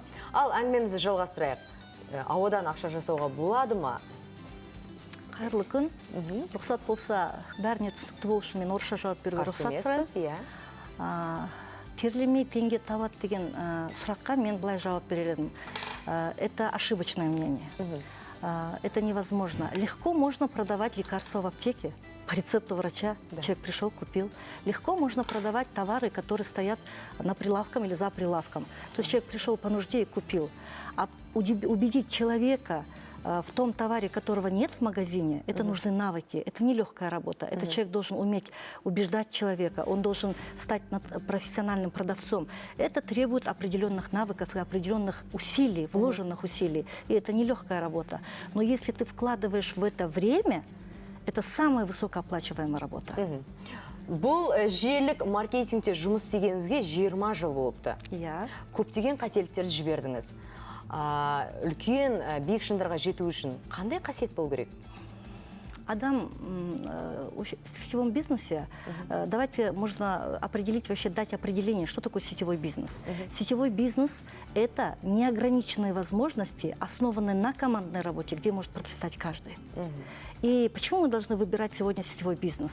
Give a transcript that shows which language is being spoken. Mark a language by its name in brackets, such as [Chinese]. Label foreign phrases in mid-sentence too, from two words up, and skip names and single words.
[Kazakh] Ал әңгімемізді жалғастырайық. Ауадан ақша жасауға болады ма? Қайырлы күн. Рұқсат болса, бәріне түсінікті болу үшін мен орысша жауап беруге рұқсат сұраймын. Терлемей теңге табады деген сұраққа мен былай жауап берер едім. [Russian] Это ошибочное мнение. Это невозможно. Легко можно продавать лекарства в аптеке по рецепту врача. Человек пришел, купил. Легко можно продавать товары, которые стоят на прилавком или за прилавком. То есть человек пришел по нужде и купил. А убедить человека в том товаре, которого нет в магазине, это нужны навыки, это нелегкая работа. Этот человек должен уметь убеждать человека, он должен стать профессиональным продавцом. Это требует определенных навыков и определенных усилий, вложенных усилий. И это нелегкая работа. Но если ты вкладываешь в это время, это самая высокооплачиваемая работа. [Kazakh] Бұл желілік маркетингте жұмыс істегеніңізге 20 жыл болыпты. Иә. Көптеген қателіктерді жібердіңіз. Үлкен биік шыңдарға жету үшін қандай қасиет болу керек? [Russian] Адам в сетевом бизнесе, давайте можно определить, вообще дать определение, что такое сетевой бизнес. Сетевой бизнес – это неограниченные возможности, основанные на командной работе, где может процветать каждый. И почему мы должны выбирать сегодня сетевой бизнес?